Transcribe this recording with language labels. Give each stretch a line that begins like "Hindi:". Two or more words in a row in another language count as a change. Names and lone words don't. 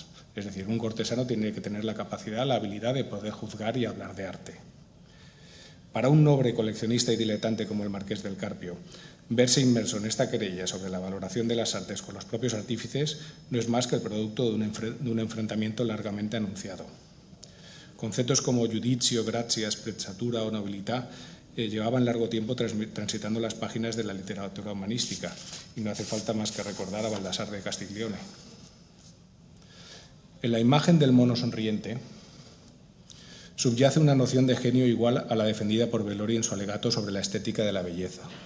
Spanish: Es decir, un cortesano tiene que tener la capacidad, la habilidad de poder juzgar y hablar de arte. Para un noble coleccionista y diletante como el Marqués del Carpio, verse inmerso en esta querella sobre la valoración de las artes con los propios artífices no es más que el producto de un enfrentamiento largamente anunciado. Conceptos como judicio, gratia, sprezzatura o nobilità llevaban largo tiempo transitando las páginas de la literatura humanística y no hace falta más que recordar a Baldassare de Castiglione. En la imagen del mono sonriente subyace una noción de genio igual a la defendida por Bellori en su alegato sobre la estética de la belleza.